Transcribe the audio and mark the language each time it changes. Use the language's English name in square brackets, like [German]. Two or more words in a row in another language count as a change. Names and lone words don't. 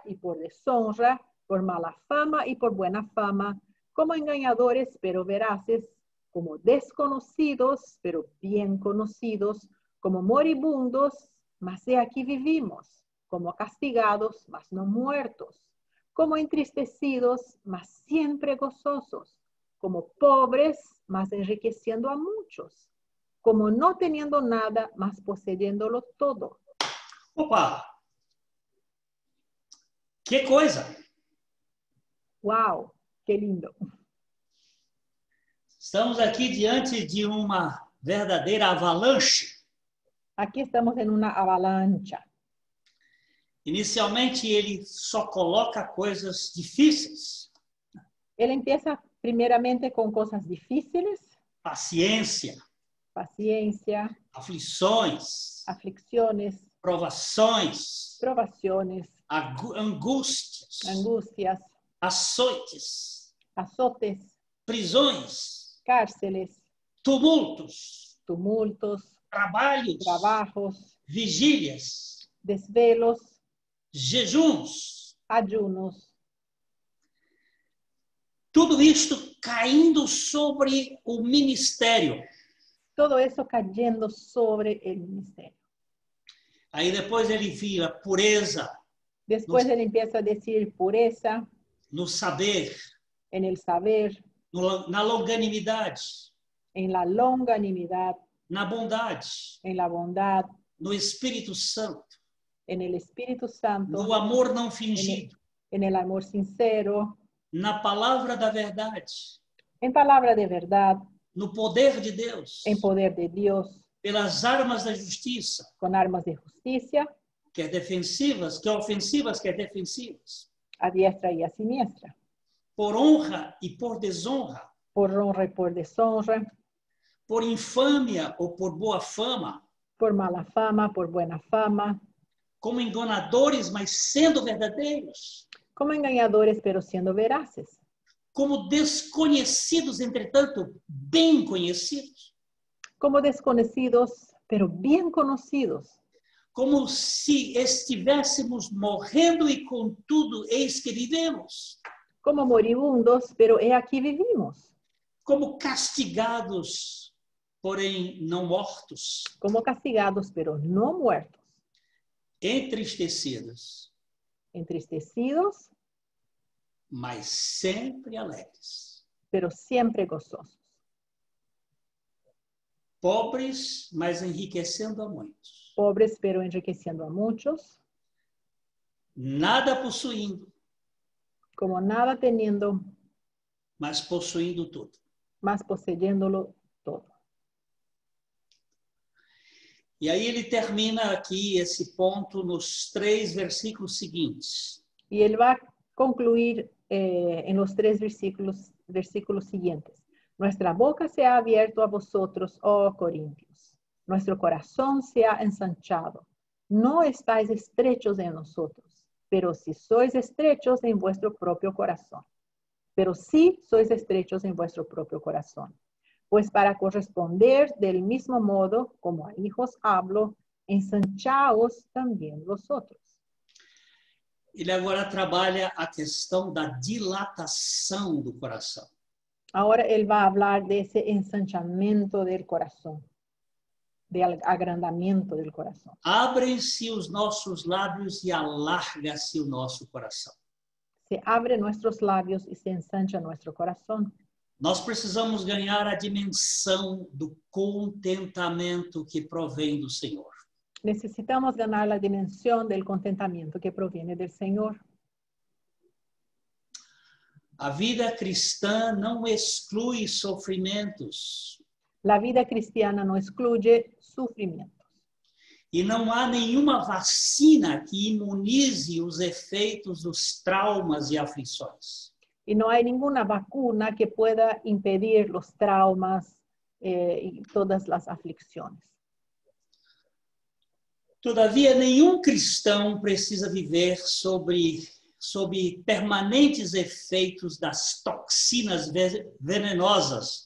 [Spanish] y por deshonra, por mala fama y por buena fama, como engañadores pero veraces, como desconocidos pero bien conocidos, como moribundos, mas he aquí vivimos, como castigados, mas no muertos, como entristecidos, mas siempre gozosos, como pobres, mas enriqueciendo a muchos, como no teniendo nada, mas poseyéndolo todo. [Portuguese] Opa! Que coisa! [Spanish] ¡Wow! ¡Qué lindo! [Portuguese] Estamos aqui diante de uma verdadeira avalanche. [Spanish] Aquí estamos en una avalancha. [Portuguese] Inicialmente, ele só coloca coisas difíceis. [Spanish] Él empieza primeramente con cosas difíciles, [Portuguese] Paciência, [Spanish] paciencia, [Portuguese] aflições, [Spanish] aflicciones, [Portuguese] provações, [Spanish] provaciones, [Portuguese] angústias, [Spanish] angustias, [Portuguese] açoites, [Spanish] azotes, [Portuguese] prisões, [Spanish] cárceles, [Portuguese] tumultos, [Spanish] tumultos, [Portuguese] trabalhos, [Spanish] trabajos, [Portuguese] vigílias, [Spanish] desvelos, [Portuguese] jejuns. [Spanish] ayunos. [Portuguese] Tudo isto caindo sobre o ministério. [Spanish] Todo eso cayendo sobre el ministerio. [Portuguese] Aí depois ele vira pureza, [Spanish] Después él empieza a decir pureza, [Portuguese] no saber, [Spanish] en el saber, [Portuguese] na longanimidade, [Spanish] en la longanimidad, [Portuguese] na bondade, [Spanish] en la bondad, [Portuguese] no Espírito Santo, [Spanish] en el Espíritu Santo, [Portuguese] no amor não fingido, [Spanish] en el amor sincero, [Portuguese] na palavra da verdade, [Spanish] en palabra de verdad, [Portuguese] no poder de Deus, [Spanish] en poder de Dios, [Portuguese] pelas armas da justiça, [Spanish] con armas de justicia, [Portuguese] quer defensivas, quer ofensivas, quer defensivas, [Spanish] a diestra y a siniestra, [Portuguese] por honra e por desonra, [Spanish] por honra y por deshonra, [Portuguese] por infâmia ou por boa fama, [Spanish] por mala fama, por buena fama, [Portuguese] como enganadores, mas sendo verdadeiros, [Spanish] como engañadores pero siendo veraces, [Portuguese] como desconhecidos, entretanto, bem conhecidos, [Spanish] como desconocidos pero bien conocidos, [Portuguese] como se estivéssemos morrendo e contudo eis que vivemos, [Spanish] como moribundos pero he aquí vivimos, [Portuguese] como castigados, porém não mortos, [Spanish] como castigados pero no muertos, [Portuguese] entristecidos, [Spanish] entristecidos [Portuguese] mas sempre alegres, [Spanish] pero siempre gozosos, [Portuguese] pobres, mas enriquecendo a muitos, [Spanish] pobres pero enriqueciendo a muchos, [Portuguese] nada possuindo, [Spanish] como nada teniendo, [Portuguese] mas possuindo tudo. [Spanish] más poseyéndolo todo. [Portuguese] E aí ele termina aqui esse ponto nos 3 versículos seguintes. [Spanish] Y él va a concluir en los 3 versículos siguientes. Nuestra boca se ha abierto a vosotros, oh Corintios. Nuestro corazón se ha ensanchado. No estáis estrechos en nosotros, pero si sois estrechos en vuestro propio corazón. Pero sí sois estrechos en vuestro propio corazón. Pues para corresponder del mismo modo como a hijos hablo, ensanchaos también vosotros. [Portuguese] Ele agora trabalha a questão da dilatação do coração. [Spanish] Ahora él va a hablar de ese ensanchamiento del corazón, del agrandamiento del corazón. [Portuguese] Abrem-se os nossos lábios e alarga-se o nosso coração. [Spanish] Se abre nuestros labios y se ensancha nuestro corazón. [Portuguese] Nós precisamos ganhar a dimensão do contentamento que provém do Senhor. [Spanish] Necesitamos ganar la dimensión del contentamiento que proviene del Señor. [Portuguese] A vida cristã não exclui sofrimentos [Spanish] La vida cristiana no excluye sufrimientos. [Portuguese] e não há nenhuma vacina que imunize os efeitos dos traumas e aflições. [Spanish] Y no hay ninguna vacuna que pueda impedir los traumas y todas las aflicciones. [Portuguese] Todavia, nenhum cristão precisa viver sob permanentes efeitos das toxinas venenosas.